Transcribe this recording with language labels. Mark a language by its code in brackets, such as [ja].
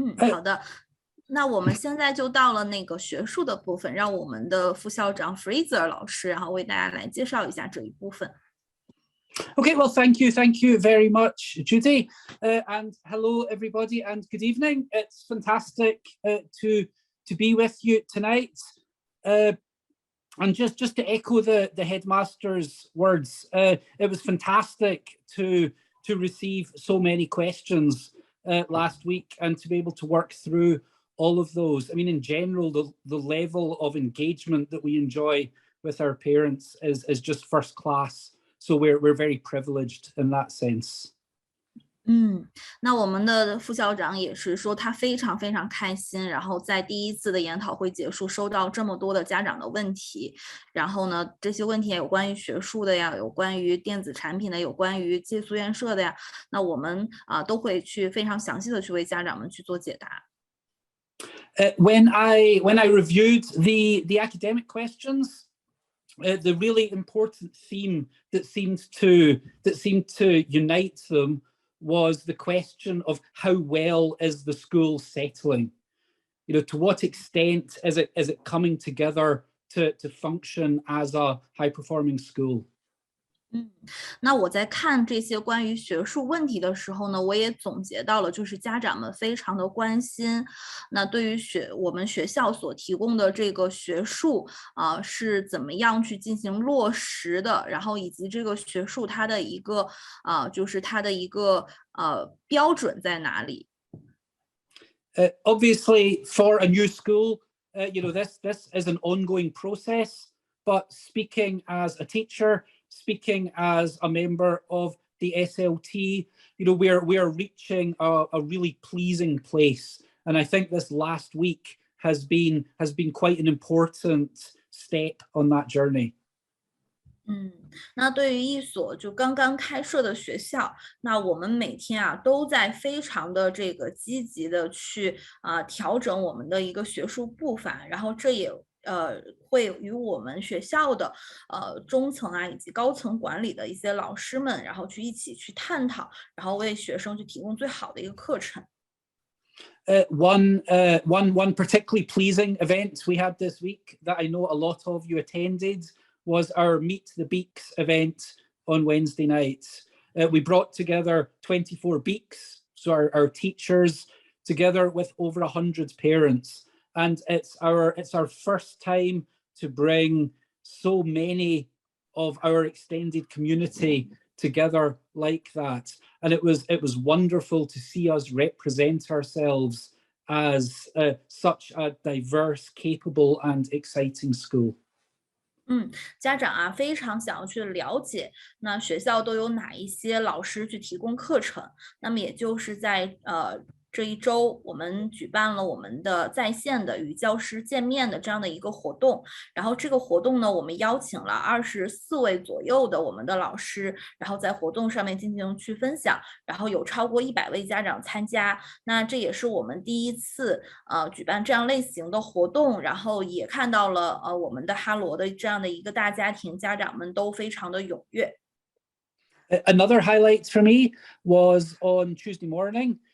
[zh] 好的。那我们现在就到了那个学术的部分，让我们的副校长 Fraser 老师，然后为大家来介绍一下这一部分。 [en] Okay, well, thank you very much, Judy, and hello everybody, and good evening. It's fantastic to be with you tonight, and just to echo the headmaster's words, it was fantastic to receive so many questions last week and to be able to work through all of those. I mean, in general, the level of engagement that we enjoy with our parents is just first class. So we're very privileged in that sense. [zh] 那我们的副校长也是说他非常非常开心，然后在第一次的研讨会结束，收到这么多的家长的问题，然后呢，这些问题有关于学术的呀，有关于电子产品的，有关于寄宿院舍的呀，那我们都会去非常详细的去为家长们去做解答。 [en] When I reviewed the academic questions, the really important theme that seemed to unite them was the question of how well is the school settling? You know, to what extent is it coming together to function as a high-performing school? [zh] 那我在看这些关于学术问题的时候呢，我也总结到了，就是家长们非常的关心，那对于我们学校所提供的这个学术是怎么样去进行落实的，然后以及这个学术它的一个就是它的一个标准在哪里。 [en] Obviously, for a new school, you know, this is an ongoing process, but speaking as a teacher, speaking as a member of the SLT, you know, we are reaching a really pleasing place. And I think this last week has been quite an important step on that journey. [zh] 那对于一所就刚刚开设的学校，那我们每天都在非常的这个积极的去调整我们的一个学术步伐，然后这也会与我们学校的中层以及高层管理的一些老师们，然后去一起去探讨，然后为学生去提供最好的一个课程。 [en] One particularly pleasing event we had this week that I know a lot of you attended was our Meet the Beaks event on Wednesday night. We brought together 24 Beaks, so our teachers, together with over 100 parents. And it's our first time to bring so many of our extended community together like that. And it was wonderful to see us represent ourselves as such a diverse, capable and exciting school. [zh] 家长非常想要去了解，那学校都有哪一些老师去提供课程？那么也就是在这一周，我们举办了我们的在线的与教师见面的这样的一个活动。然后这个活动呢，我们邀请了24位左右的我们的老师，然后在活动上面进行去分享，然后有超过100位家长参加。那这也是我们第一次举办这样类型的活动，然后也看到了我们的哈罗的这样的一个大家庭，家长们都非常的踊跃。 [en] Another highlight for me was on Tuesday morning.